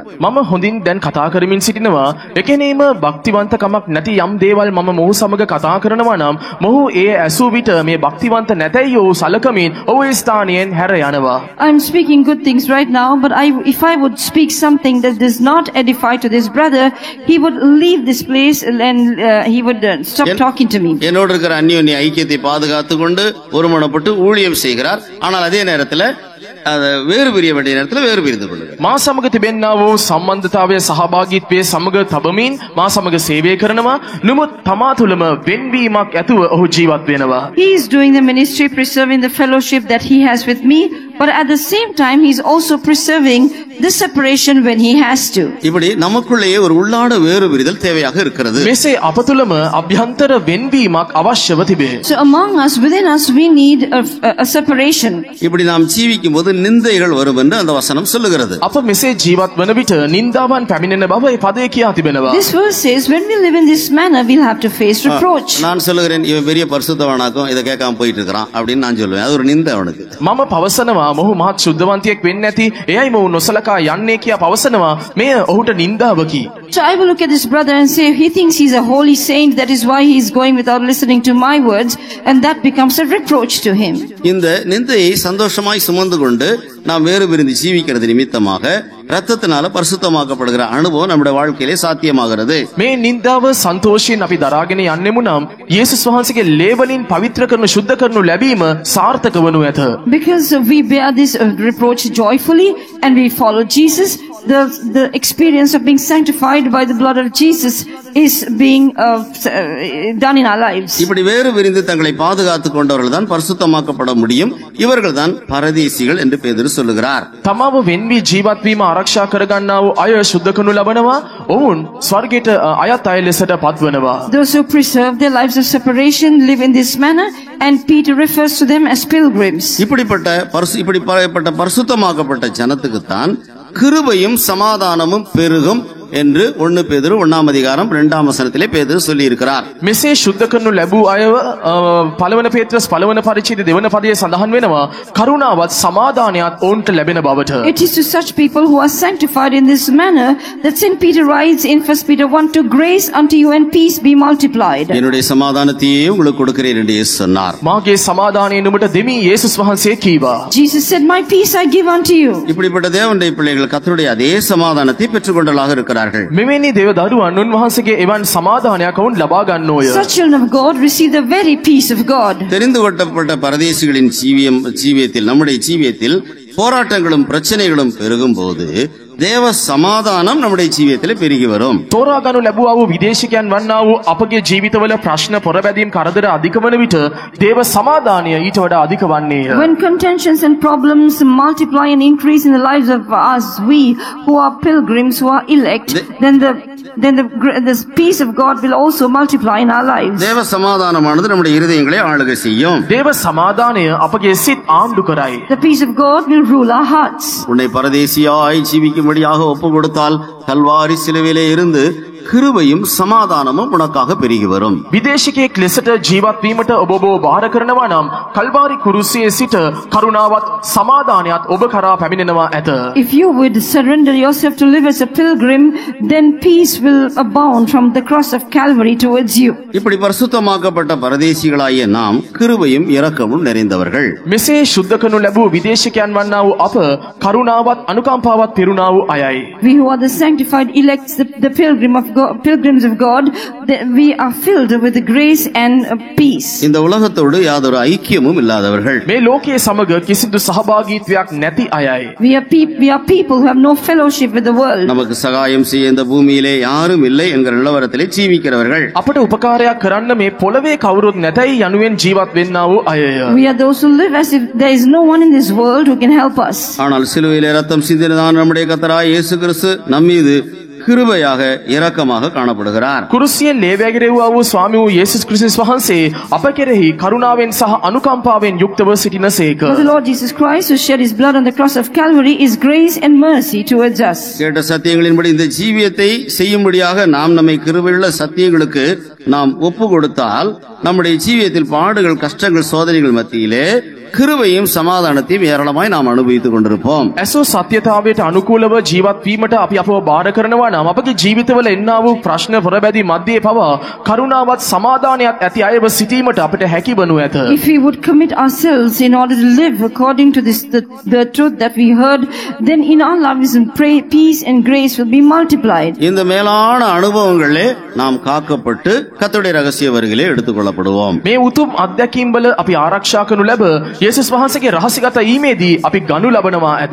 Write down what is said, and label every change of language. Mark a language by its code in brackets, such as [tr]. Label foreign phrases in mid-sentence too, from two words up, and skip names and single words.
[si] මම හොඳින් දැන් කතා කරමින් සිටිනවා. එකෙනේම භක්තිවන්තකමක් නැති යම් දේවල් මම මොහු සමග කතා කරනවා නම් මොහු ඒ ඇසූ විට මේ භක්තිවන්ත නැතයි යෝ සලකමින් ඔහු ඒ ස්ථානයෙන් හැර යනවා. [en] I'm speaking good things right now, but if I would speak something that does not edify to this brother, he would leave this place and he would stop talking to me. [ta] என்னோடு இருக்கிற அந்யோன்ய ஐக்கியத்தை பாதுகாத்துக் கொண்டு ஒருமனப்பட்டு ஊழியம் செய்கிறார். ஆனால் அதே நேரத்தில் வேறு பிரிய வேண்டிய நேரத்தில் வேறு பிரிந்து கொள்ளுங்கள். [si] මා සමග තිබෙන්නා වූ සම්බන්ධතාවය සහභාගීත්වයේ සමග තබමින් මා සමග සේවය කරනවා. නමුත් තමා තුළම වෙන්වීමක් ඇතුව ඔහු ජීවත් වෙනවා. [en] He is doing the ministry, preserving the fellowship that he has with me, but at the same time he is also preserving the separation when he has to. [ta] இப்படி நமக்குள்ளேயே ஒரு உள்ளாட வேறு பிரிதல் தேவையாக இருக்கிறது. [si] මෙසේ අප තුළම අභ්‍යන්තර වෙන්වීමක් අවශ්‍යව තිබේ. [en] So among us, within us, we need a separation. [ta] இப்படி நாம் ஜீவிக்கும் போது நிந்தைகள் வரும் என்று அந்த வசனம் சொல்லுகிறது. [si] අප මෙසේ ජීවත් වන විට නින්දාවන් පැමිණෙන බව ඒ පදයේ කියා තිබෙනවා. [en] This verse says when we live in this manner, we'll have to face reproach. [ta] நான் சொல்லுகிறேன், இவன் பெரிய பரிசுத்தவனாக்கும் இதை கேட்காம போயிட்டு இருக்கிறான் அப்படின்னு நான் சொல்லுவேன். அது ஒரு நிந்தை அவனுக்கு. [si] මම පවසනවා මොහු මහත් ශුද්ධවන්තයෙක් වෙන්නේ නැති එයයි මොහු නොසලකා යන්නේ කියා පවසනවා. මෙය ඔහුට නින්දාවකි. [en] So I will look at this brother and say he thinks he's a holy saint, that is why he's going without listening to my words, and that becomes a reproach to him. [ta] இந்த நிந்தையை சந்தோஷமாய் சுமந்து கொண்டு நாம் வேறு பிரிந்து ஜீவிக்கிறது நிமித்தமாக ரத்தத்தினால பரிசுத்தமாக்கப்படுகிற அனுபவம் நம்முடைய வாழ்க்கையிலே சாத்தியமாகிறது. [si] මේ නින්දාව සන්තෝෂයෙන් අපි දරාගෙන යන්නෙමු නම් යේසුස් වහන්සේගේ ලේ වලින් පවිත්‍ර කරනු සුද්ධ කරනු ලැබීම සාර්ථක වනු ඇත. [en] Because we bear this reproach joyfully and we follow Jesus, the experience of being sanctified by the blood of Jesus is being done in our lives. [ta] இப்படி வேறு விரிந்து தங்களை பாதுகாத்துக் கொண்டவர்கள் தான் பரிசுத்தமாக்கப்பட முடியும். இவர்கள் தான் பரதேசிகள் என்று பேதுரு சொல்லுகிறார். [si] තමාව වෙන්වී ජීවත් වීම ආරක්ෂා කරගන්නා වූ අය සුද්ධ කරනු ලබනවා. ඔවුන් ස්වර්ගයට අයත් අය ලෙසට පත්වනවා. [en] Those who preserve their lives of separation live in this manner, and Peter refers to them as pilgrims. [ta] இப்படிப்பட்ட பரிசுத்தமாக்கப்பட்ட ஜனத்துக்குத்தான் கிருபையும் சமாதானமும் பெருகும் என்று 1 பேதுரு 1 அதிகாரம் 2 வசனத்திலே பேதுரு சொல்லி இருக்கிறார். [si] මෙසේ සුද්ධ කරනු ලැබූ අයව පළවන පේත්‍රස් පළවන පරිච්ඡේදයේ දෙවන පදයේ සඳහන් වෙනවා කරුණාවත් සමාදානයත් ඔවුන්ට ලැබෙන බවට. [en] It is to such people who are sanctified in this manner that St. Peter writes in 1 Peter 1, grace unto you and peace be multiplied. [ta] என்னுடைய சமாதானத்தையே உங்களுக்கு கொடுக்கிறேன் என்று இயேசு சொன்னார். [si] මාගේ සමාදානය නුඹට දෙමි යේසුස් වහන්සේ කීවා. [en] Jesus said, my peace I give unto you. [ta] இப்படிப்பட்ட தேவனுடைய பிள்ளைகள் கர்த்தருடைய அதே சமாதானத்தை பெற்றுக்கொண்டவர்களாக இருக்கிறார்கள். [si] මෙවැනි දේව දරුවන් උන්වහන්සේගේ එවන් සමාදානයක් වුන් ලබා ගන්නෝය. [en] Such children of God receive the very peace of God. [ta] தெரிந்து கொள்ளப்பட்ட பரதேசிகளின் ஜீவியத்தில் நம்முடைய ஜீவியத்தில் போராட்டங்களும் பிரச்சனைகளும் பெருகும் போது தேவ சமாதானம் நம்முடைய ஜீவியத்திலே பெருகி வரும். [si] තෝරා ගනු ලැබුවා වූ විදේශිකයන් වන්නා වූ අපගේ ජීවිතවල ප්‍රශ්න පොරබැදීම් කරදර අධික වන විට දේව සමාදානය ඊට වඩා අධික වන්නේය. [en] When contentions and problems multiply and increase in the lives of us, we who are pilgrims, who are elect, then the peace of God will also multiply in our lives. [ta] தேவ சமாதானமானது நம்முடைய இருதயங்களை ஆளுகை செய்யும். [si] දේව සමාදානය අපගේ සිත් ආණ්ඩු කරයි. [en] The peace of God will rule our hearts. [ta] உன்னை பரதேசியாய் ஜீவிக்கும்படியாக ஒப்பு கொடுத்தால் கல்வாரி சிலுவையிலே இருந்து கிருபையும் சமாதானமும் உனக்காக பெருகி வரும். [si] විදේශිකයෙක් ලෙසට ජීවත් වීමට ඔබ බාර කරනවා නම් කල්වාරි කුරුසියේ සිට කරුණාවත් සමාදානයත් ඔබ කරා පැමිණෙනවා ඇත. [en] If you would surrender yourself to live as a pilgrim, then peace will abound from the cross of Calvary towards you. [ta] இப்படி பரிசுத்தமாக்கப்பட்ட பரதேசிகளாகிய நாம் கிருபையும் இரக்கமும் நிறைந்தவர்கள். [si] මෙසේ ශුද්ධ කරනු ලැබූ විදේශිකයන් වන්නා වූ අප කරුණාවත් අනුකම්පාවත් පිරුණා වූ අයයි. [en] We who are the sanctified elects, the pilgrims of God, we are filled with the grace and peace. [ta] இந்த உலகத்தோடு யாதொரு ஐக்கியமும் இல்லாதவர்கள். [si] මේ ලෝකයේ සමග කිසිදු සහභාගීත්වයක් නැති අයයි. [en] We are people who have no fellowship with the world. [ta] நமக்கு சகாயம் செய்ய இந்த பூமியிலே யாரும் இல்லை என்கிற நிலவரத்திலே ஜீவிக்கிறவர்கள். [si] අපට උපකාරයක් කරන්න මේ පොළවේ කවුරුත් නැතයි යනුවෙන් ජීවත් වෙන්නා වූ අයය. [en] We are those who live as if there is no one in this world who can help us. [ta] ஆனால் சிலுவையிலே ரத்தம் சிந்தினதான நம்முடைய கர்த்தராகிய இயேசு கிறிஸ்து நம்மீது கிருபையாக இரக்கமாக காணப்படுகிறார். [si] කුරුසියෙන් ලේ වැගිරෙව්වා වූ ස්වාමී වූ යේසුස් ක්‍රිස්තුස් වහන්සේ අප කෙරෙහි කරුණාවෙන් සහ අනුකම්පාවෙන් යුක්තව සිටිනසේක. [en] The Lord Jesus Christ, who shed his blood on the cross of Calvary, is grace and mercy towards us. [ta] கேட்ட சத்தியங்களின்படி இந்த ஜீவியத்தை செய்யும்படியாக நாம் நம்மை கிருபையுள்ள சத்தியங்களுக்கு நாம் ஒப்பு கொடுத்தால் நம்முடைய ஜீவியத்தில் பாடுகள், கஷ்டங்கள், சோதனைகள் மத்தியிலே கிருபையும் சமாதானத்தையும் ஏராளமாய் நாம் அனுபவித்துக் கொண்டிருப்போம். [si] ඇසෝ සත්‍යතාවයට අනුකූලව ජීවත් වීමට අපි අපව බාර කරනවා නම් අපගේ ජීවිතවල එන්නා වූ ප්‍රශ්න පොරබැදී මැදේ පවා කරුණාවත් සමාදානයත් ඇති අයව සිටීමට අපිට හැකි වනු ඇත. [en] If we would commit ourselves in order to live according to the truth that we heard, then in our lives and peace and grace will be multiplied. [ta] இந்த மேலான அனுபவங்களே நாம் காக்கப்பட்டு கர்த்தருடைய ரகசிய வருகையிலே எடுத்துக்கொள்ளப்படுவோம். [si] මේ උතුම් අත්දැකීම් වල අපි ආරක්ෂා කරනු ලැබ යේසුස් වහන්සේගේ රහසිගත ඊමේදී අපි ගනු ලබනවා ඇත.